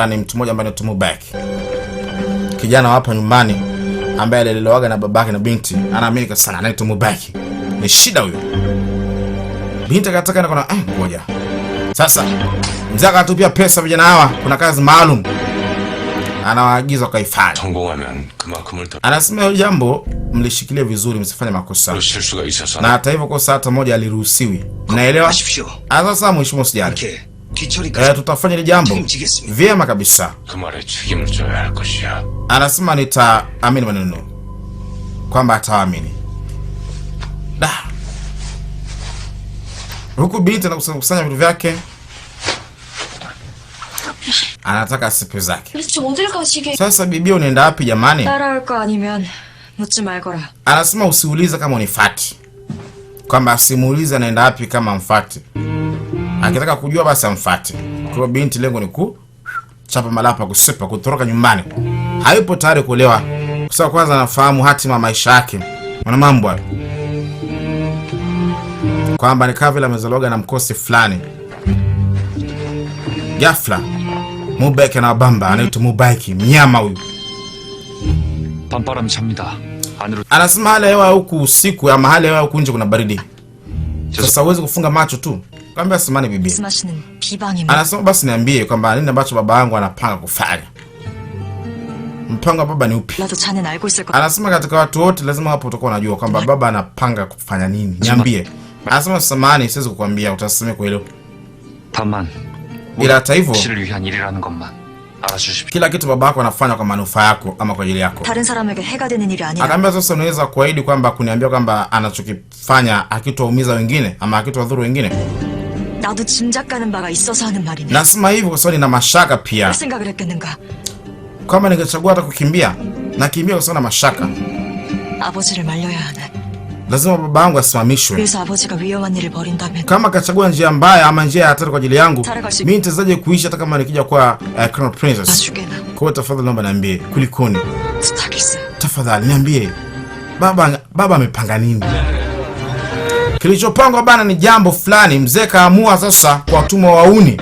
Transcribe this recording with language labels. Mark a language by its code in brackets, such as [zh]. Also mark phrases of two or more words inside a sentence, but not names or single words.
[sw] Ni mtu mmoja ambaye anaitwa Mubaki, kijana hapa nyumbani ambaye alilelewaga na babake na binti. Anaaminika sana anaitwa Mubaki. Ni shida huyo. Binti akataka na kuna ngoja. Sasa mzee akatupia pesa vijana hawa, kuna kazi maalum anawaagiza kaifanya. [ko] 성공하면 그만큼을 더 [sw] Anasema hiyo jambo mlishikilie vizuri, msifanye makosa. [ko] 실수가 있어서 [sw] Na hata hivyo kosa hata moja aliruhusiwi. Mnaelewa? Sasa mheshimiwa usijali. Tutafanya ile jambo vyema kabisa. [ko] 그 말에 책임을 져야 할 것이야. [sw] Anasema nitaamini maneno kwamba ataamini. Huku binti anakusanya vitu vyake, anataka asipe zake. Sasa bibi, unaenda wapi jamani? [ko] 따라올 거 아니면 묻지 말거라. [sw] Anasema usiulize kama unifati, kwamba asimuulize anaenda wapi kama mfati. Akitaka kujua basi amfati. Kwa binti lengo ni kuchapa malapa, kusepa, kutoroka nyumbani. Hayupo tayari kuolewa kwa sababu kwanza anafahamu hatima maisha yake. Mwana mambo hayo, kwamba ni kama vile amezaloga na mkosi fulani. Ghafla Mubaki na bamba anaitwa Mubaki, mnyama huyu. [ko] 밤바람이 찹니다. 안으로. [sw] Anasema hali ya hewa huku usiku ama hali ya hewa huku nje kuna baridi. Sasa uweze kufunga macho tu. Kaambia simani bibi. [ko] 말씀하시는 비방입니다. [sw] Anasema basi niambie kwamba nini ambacho baba yangu anapanga kufanya. Mpango wa baba ni upi? [ko] 나도 자넨 알고 있을 거. [sw] Anasema katika watu wote lazima hapo utakuwa unajua kwamba baba anapanga kufanya nini. Niambie. Anasema samahani, siwezi kukwambia, utasamea kwa hilo. [ko] 다만 [sw] Ila hata hivyo, [ko] 씨를 위한 일이라는 것만 알아주십시오. [sw] kila kitu babako anafanya kwa manufaa yako ama kwa ajili yako. [ko] 다른 사람에게 해가 되는 일이 아니라. [sw] Akaambia sasa unaweza kuahidi kwamba kuniambia kwamba anachokifanya hakitaumiza wengine ama hakitawadhuru wengine? [ko] 나도 짐작 가는 바가 있어서 하는 말이네. [sw] Nasema hivyo kwa sababu nina mashaka pia. [ko] 할 생각을 했겠는가? [sw] Kama ningechagua hata kukimbia, nakimbia kwa sababu na mashaka. [ko] 아버지를 말려야 하네. [sw] Lazima baba yangu asimamishwe. [ko] 그래서 아버지가 위험한 일을 벌인다면. [sw] Kama kachagua njia mbaya ama njia ya hatari kwa ajili yangu, mimi nitazaje kuishi hata kama nikija kwa [en] Crown Princess? [ko] 나중에나. [sw] Kwa hiyo tafadhali naomba niambie, kulikoni? [ko] 부탁했어. [sw] Tafadhali niambie. Baba amepanga nini? Kilichopangwa bana ni jambo fulani, mzee kaamua sasa kwa watumwa wauni.